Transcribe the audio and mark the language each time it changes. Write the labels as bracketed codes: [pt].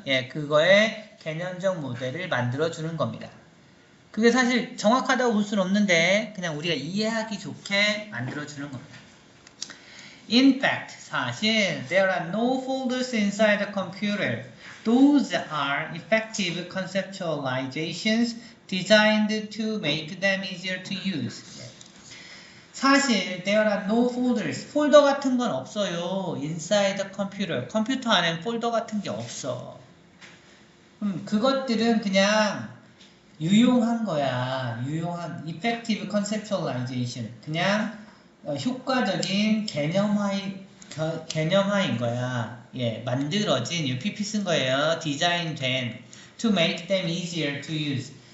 [ko] 예, 그거의 개념적 모델을 만들어 주는 겁니다. 그게 사실 정확하다고 볼 수는 없는데 그냥 우리가 이해하기 좋게 만들어 주는 겁니다. [en] In fact, [ko] 사실 [en] there are no folders inside the computer. Those are effective conceptualizations designed to make them easier to use. [ko] 사실 [en] there are no folders. [ko] 폴더 같은 건 없어요. [en] Inside the computer. [ko] 컴퓨터 안엔 폴더 같은 게 없어. 그것들은 그냥 유용한 거야. 유용한 [en] effective conceptualization. [ko] 그냥 효과적인 개념화인 거야. 예, 만들어진 UPP 쓴 거예요. 디자인된 [en] to make them easier to use.